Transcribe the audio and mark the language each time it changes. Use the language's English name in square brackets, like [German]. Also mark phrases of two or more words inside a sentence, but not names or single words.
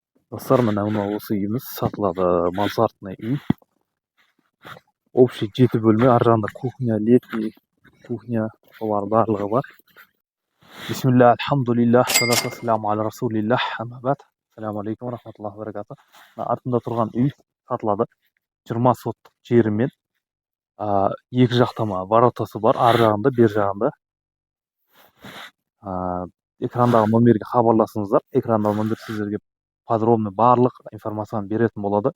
[Kazakh] Достар, мына осы үйіміз сатылады. Мансардный үй. Общий 7 бөлме, ар жағында кухня, [Russian] летний кухня, [Kazakh] олар барлығы бар. [Arabic] بسم الله، الحمد لله، الصلاة والسلام على رسول الله، أما بعد. السلام عليكم، رحمة الله وبركاته. [Kazakh] Артында тұрған үй сатылады. 20 соттық жерімен. Екі жақтама воротасы бар, ар жағында, бер жағында. Экрандағы номерге хабарласыңыздар. Экрандағы номер сіздерге подробный барлық информацияны беретін болады.